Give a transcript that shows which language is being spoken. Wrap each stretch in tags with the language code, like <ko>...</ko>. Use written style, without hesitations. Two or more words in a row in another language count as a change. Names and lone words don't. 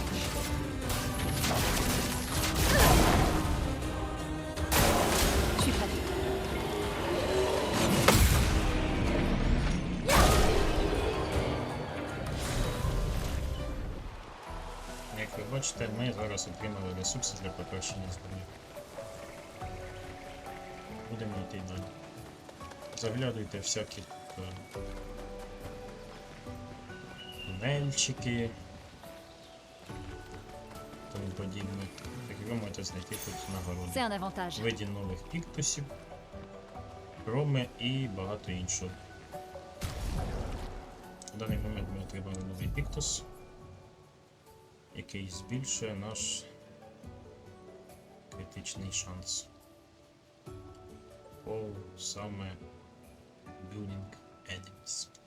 <fr>Je suis prête.</fr> <uk>Як ви бачите, ми зараз отримали ресурси для покращення зброї. Будемо йти далі. Заглядуйте всякі тунельчики, тому подібне. Так ви можете знайти тут нагороди.</uk> <fr>C'est un avantage.</fr> <uk>Виді нових піктусів, хроми і багато іншого. В даний момент ми отримали новий піктус, який збільшує наш критичний шанс по саме</uk> <en>Building Enemies.</en>